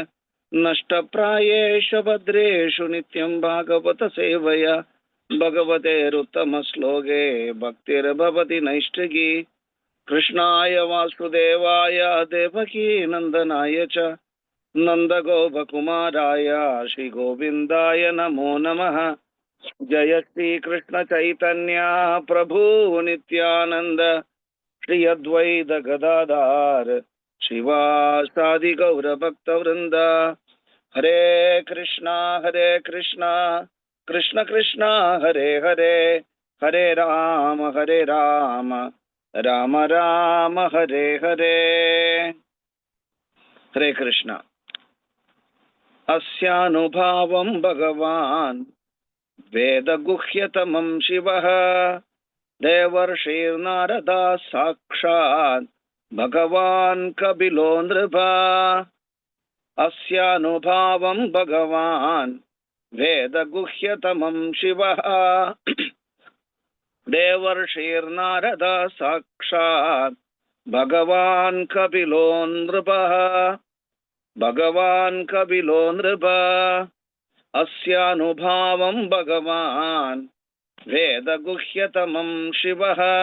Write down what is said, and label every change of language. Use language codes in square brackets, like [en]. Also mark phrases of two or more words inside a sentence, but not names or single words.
[sa] നഷ്ടപ്രായേഷു ഭദ്രേഷു നിത്യം ഭാഗവത സേവയാ. ഭഗവതേരുത്തമ ശ്ലോകേ ഭക്തിർഭവതി നൈഷ്ഠികി. കൃഷ്ണായ വാസുദേവായ ദേവകീ നന്ദനായ ച നന്ദഗോപകുമാരായ ശ്രീഗോവിന്ദായ നമോ നമഃ. जय श्री कृष्ण चैतन्य प्रभु नित्यानंद. श्री अद्वैत गदाधार शिवासादि गौर भक्त वृंद. हरे कृष्णा कृष्ण कृष्ण हरे हरे. हरे राम राम राम हरे हरे. हरे कृष्ण. अस्यानुभावं भगवान् वेदगुह्यतमं शिवः. देवर्षिर्नारदा साक्षात् भगवान् कपिलो नृपा. अस्यानुभावं भगवान् वेदगुह्यतमं शिवः. ദേവർഷീർനാരദ സാക്ഷാത് ഭഗവാൻ കപിലോ നൃപഃ. ഭഗവാൻ കപിലോ നൃപ അസ്യാനുഭാവം ഭഗവാൻ വേദഗുഹ്യതമം ശിവഃ.